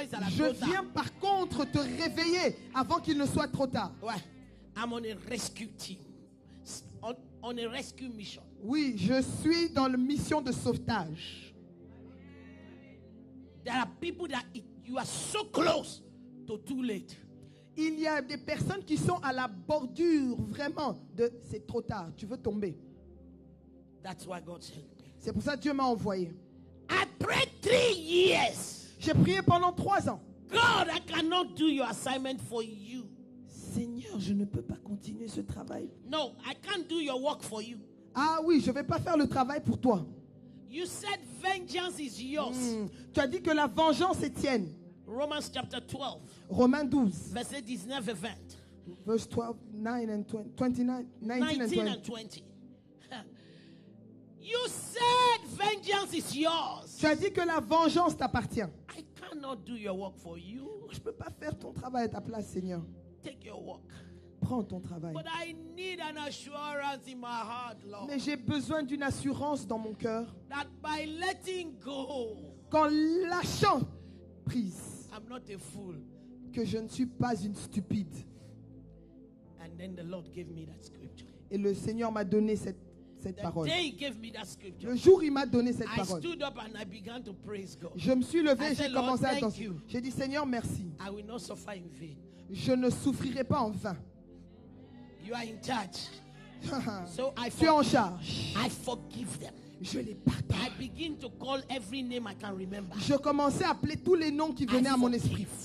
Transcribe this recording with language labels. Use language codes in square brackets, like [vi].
[fr] Je viens par contre te réveiller avant qu'il ne soit trop tard. [en] I'm on a rescue team. On a rescue mission. [fr] Oui, je suis dans la mission de sauvetage. [en] There are people that you are so close to too late. [fr] Il y a des personnes qui sont à la bordure vraiment de c'est trop tard, tu veux tomber. [en] That's why God sent me. [fr] C'est pour ça que Dieu m'a envoyé. [en] I prayed 3 years. [fr] J'ai prié pendant 3 ans. [en] God, I cannot do your assignment for you. [fr] Seigneur, je ne peux pas continuer ce travail. [en] No, I can't do your work for you. [fr] Ah oui, je ne vais pas faire le travail pour toi. [en] You said vengeance is yours. [fr] Tu as dit que la vengeance est tienne. [en] Romans chapter 12. [fr] Romains 12. Verset 19 et 20. [en] Verse 12, 9 and 20, 29, 19 and 20. You said vengeance is yours. [fr] Tu as dit que la vengeance t'appartient. [en] I cannot do your work for you. [fr] Je ne peux pas faire ton travail à ta place, Seigneur. [en] Take your work. [fr] Prends ton travail. [en] But I need an assurance in my heart, Lord. [fr] Mais j'ai besoin d'une assurance dans mon cœur. [en] That by letting go, [fr] qu'en lâchant prise, [en] I'm not a fool. [fr] Que je ne suis pas une stupide. [en] And then the Lord gave me that scripture. [fr] Et le Seigneur m'a donné cette parole. [en] Day he gave me that scripture, [fr] le jour où il m'a donné cette [en] I [fr] parole, [en] stood up and I began to praise God. [fr] Je me suis levé et j'ai [en] said, [fr] commencé à [en] Lord, [fr] danser. [en] thank you. [fr] J'ai dit, Seigneur, merci. [en] I will not suffer in vain. [fr] Je ne souffrirai pas en vain. [en] You are in charge. So [fr] tu es en charge. [en] I forgive them. [fr] Je les pardonne. [en] I begin to call every name I can remember. [fr] Je commençais à appeler tous les noms qui venaient à mon esprit.